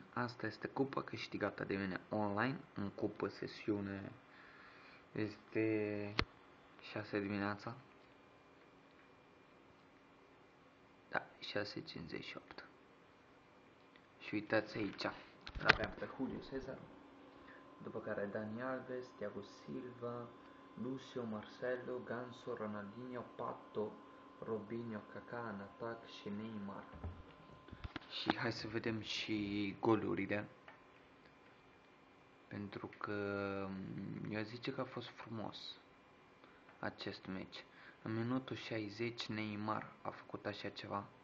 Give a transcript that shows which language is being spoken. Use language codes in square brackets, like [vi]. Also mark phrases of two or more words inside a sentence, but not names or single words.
[ro] Asta este cupa câștigată de mine online. În cupă sesiune este 6 dimineața. Da, 6:58. Și uitați aici. Aveam pe Julio Cesar. După care Dani Alves, Thiago Silva, Lucio, Marcelo, Ganso, Ronaldinho, Pato, Robinho, Kaká în atac și Neymar. Și hai să vedem și golurile. Pentru că eu zice că a fost frumos acest meci. În minutul 60 Neymar a făcut așa ceva.